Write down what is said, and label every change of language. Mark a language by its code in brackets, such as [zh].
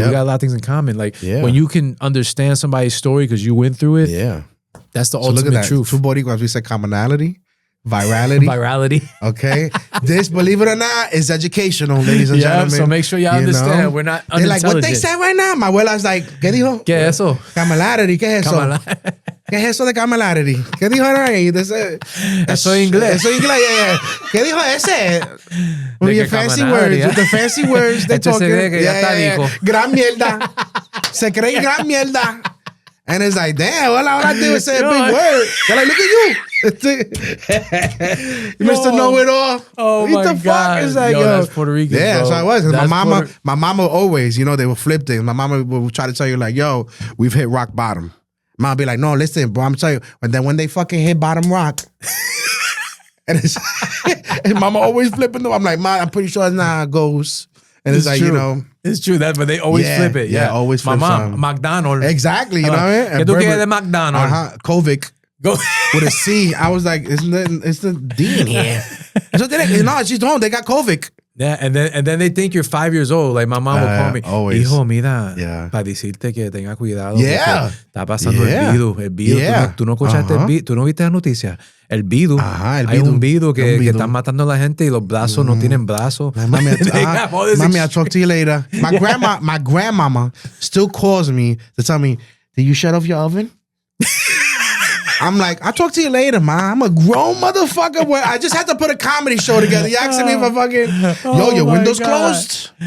[en] We got a lot of things in common. Like, when you can understand somebody's story because you went through it, that's the ultimate truth. Two Boricuas, we said commonality, virality. Okay? This, believe it or not, is educational, ladies and gentlemen. So make sure y'all understand. We're not unintelligent. They're like, what they said right now? My abuela's like, [es] ¿qué dijo? ¿Qué es eso? Camaraderie, ¿qué es eso? ¿Qué es eso de camaraderie? ¿Qué dijo ahí? Eso es inglés. Eso es inglés, ¿Qué dijo ese? [en] With your fancy words. With the fancy words they talking. [es] Gran mierda. Se cree gran mierda. [en] And it's like, damn, all I did was say a big word. They're like, look at you. Mr. Know-it-all. Oh, what the fuck? It's like, yo, that's Puerto Rican, yeah, bro. so I was. My mama always, they would flip things. My mama would try to tell you, like, yo, we've hit rock bottom. Mom be like, no, listen, bro, I'm telling you. And then when they fucking hit bottom rock, and mama always flipping them. I'm like, Ma, I'm pretty sure it's not how it goes. And it's like, true. It's true, but they always flip it. Yeah, always flip my mom, McDonald's. Exactly, you know what I mean? [es] ¿Qué tú quieres de McDonald's? [en] Kovic. Go with a C. I was like, it's the D in here. So she's home. They got Kovic. Yeah, and then they think you're 5 years old. Like, my mom will call me, always. [es] Hijo, mira, para decirte que tenga cuidado. [en] Yeah. [es] Está pasando el bidu. [en] Yeah. [es] Tú no escuchaste el bidu. Tú no viste la noticia. El bidu. Hay un bidu que están matando a la gente y los brazos no tienen brazos. [en] Mommy, I'll talk to you later. My grandmama still calls me to tell me, did you shut off your oven? I'm like, I'll talk to you later, ma. I'm a grown motherfucker. I just had to put a comedy show together. You asking me if I fucking, your window's closed?